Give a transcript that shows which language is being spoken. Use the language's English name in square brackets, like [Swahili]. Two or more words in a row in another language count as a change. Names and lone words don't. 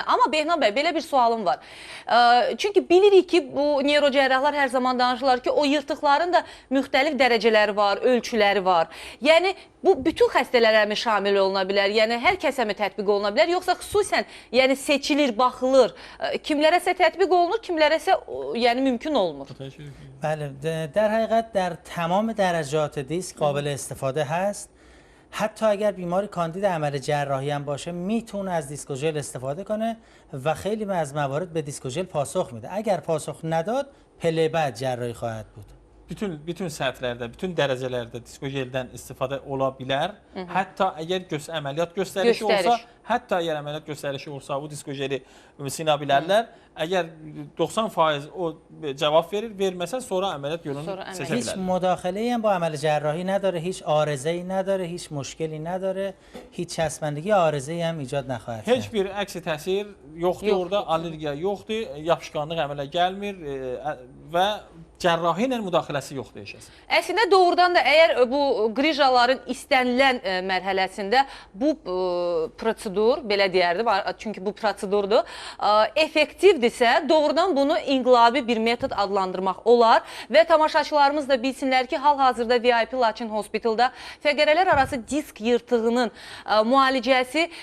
[Azerbaijani] Amma Behna bəy, belə bir sualım var. Çünki bilirik ki, bu neyrocərrahlar hər zaman danışırlar ki, o yırtıqların da müxtəlif dərəcələri var, ölçüləri var. Yəni bu bütün xəstələrə mi şamil oluna bilər? Yəni hər kəsə mi tətbiq oluna bilər? Yoxsa xüsusən yəni seçilir, baxılır. Kimlərəsə tətbiq olunur, kimlərəsə yəni mümkün olmur. [Persian] بله در حقیقت در تمام درجات دیسک قابل استفاده هست. حتی اگر بیماری کاندید عمل جراحی هم باشه میتونه از دیسکوژل استفاده کنه و خیلی از موارد به دیسکوژل پاسخ میده. اگر پاسخ نداد پله بعد جراحی خواهد بود. [Azerbaijani] Bütün səthlərdə, bütün dərəcələrdə diskojeldən istifadə ola bilər. Hətta əgər əməliyyat göstərişi olsa, bu diskojeli sina bilərlər. Əgər 90% o cavab verir, verməsə sonra əməliyyat yolunu seçə bilər. [Persian] هیچ مداخله‌ای هم با عمل جراحی نداره، هیچ عارضه‌ای نداره، هیچ مشکلی نداره، هیچ چسبندگی عارضه‌ای هم ایجاد نخواهد کرد. [Azerbaijani] Heç bir əksi təsir yoxdur orada, allergiya yoxdur, yapışqanlıq əmələ gəlmir və cərrahi ilə müdaxiləsi yoxdur eşəsi. Əslində doğrudan da əgər bu qrijaların istənilən mərhələsində bu prosedur, belə deyərdim, çünki bu prosedurdur, effektivdirsə, doğrudan bunu inqilabi bir metod adlandırmaq olar və tamaşaçılarımız da bilsinlər ki, hal-hazırda VIP Laçın Hospitalda fəqərələr arası disk yırtığının müalicəsi